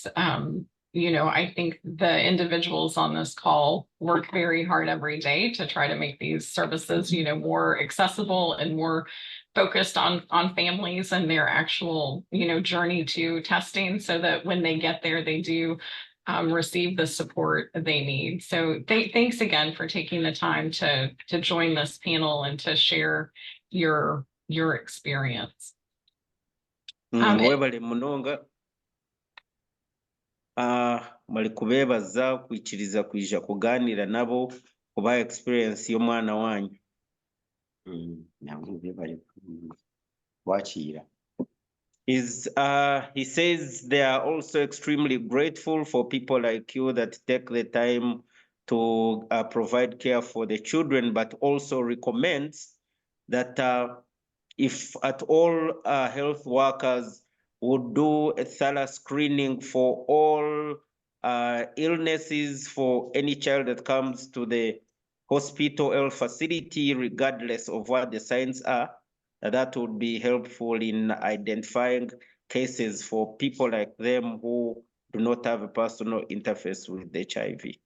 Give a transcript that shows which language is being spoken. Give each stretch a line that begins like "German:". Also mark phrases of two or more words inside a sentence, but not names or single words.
English: You know, I think the individuals on this call work very hard every day to try to make these services, you know, more accessible and more focused on families and their actual, you know, journey to testing, so that when they get there, they do receive the support they need. So thanks again for taking the time to join this panel and to share your experience.
Tooro: Webale munonga mali kubebaza kwikiriza kwija kuganira nabo kuba experience y'omwana wanyu. Nabwo bebale wakira.
English: He says they are also extremely grateful for people like you that take the time to provide care for the children, but also recommends that if at all health workers would do a thorough screening for all illnesses for any child that comes to the hospital or facility, regardless of what the signs are, that would be helpful in identifying cases for people like them who do not have a personal interface with HIV.